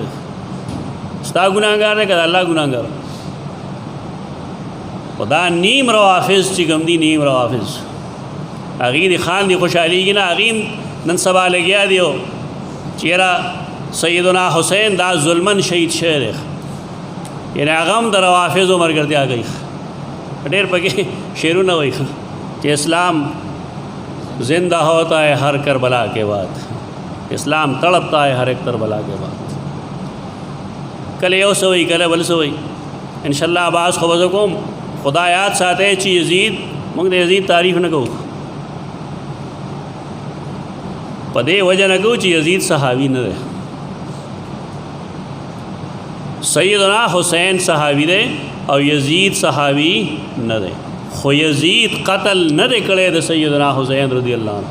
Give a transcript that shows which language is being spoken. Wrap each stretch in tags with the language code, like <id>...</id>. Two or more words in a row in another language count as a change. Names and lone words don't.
<ps>ستا ګناهګار دی که د الله ګناهګار؟ خو دا نیم روافظ چې کوم دي، نیم روافظ هغې دې خان دي خوشحالېږي نه، هغې نن سبا لګیا دي چېرې سیدنا حسین دا ظلمن شهید شوی دی، یعنې هغه هم د روافظو ملګرتیا کوي. ډېر پکې شعرونه وایي چې</ps> <ur>اسلام زندہ ہوتا ہے ہر کربلا کے بعد، اسلام تڑپتا ہے ہر ایک کربلا کے بعد.</ur> <ps>کله یو څه وایي کله بل څه وایي. انشاءالله بعض خو به زه کوم خدا یاد ساتئ چې یزید، موږ د یزید تعریف نه کوو، په دې وجه نه کوو چې یزید صحابي نه دی. سیدنا حسین صحابي دی او یزید صحابي نه دی، خو یزید قتل نه دی کړی د سیدنا حسین</ps> <ar>رضی الله عنه.</ar>